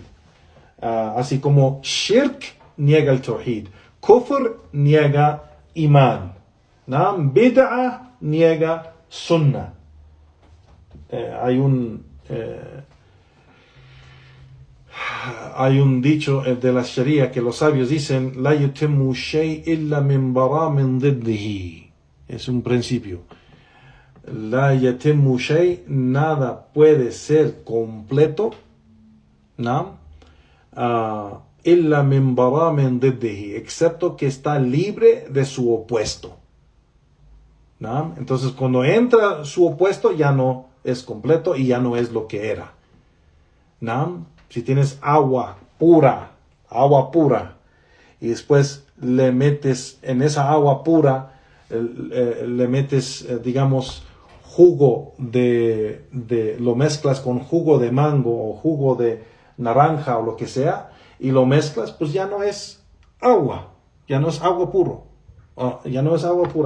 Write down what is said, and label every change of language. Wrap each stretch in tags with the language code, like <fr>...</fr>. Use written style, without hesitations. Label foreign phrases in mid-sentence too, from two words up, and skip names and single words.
<es>Así como Shirk niega el Tawhid. Kufr niega Iman, ¿no? Bid'ah niega Sunnah. Hay un dicho de la Sharia que los sabios dicen:</es> <ar>لا يتم شيء إلا من براء من ضده.</ar> <es>Es un principio.</es> <ar>لا يتم شيء,</ar> <es>nada puede ser completo, ¿no?</es> <ar>إلا من براء من ضده,</ar> <es>excepto que está libre de su opuesto, ¿no? Entonces, cuando entra su opuesto, ya no es completo y ya no es lo que era, ¿no? Si tienes agua pura, y después le metes en esa agua pura, le metes, digamos, jugo lo mezclas con jugo de mango o jugo de naranja o lo que sea, y lo mezclas, pues ya no es agua, ya no es agua puro, ya no es agua pura.</es>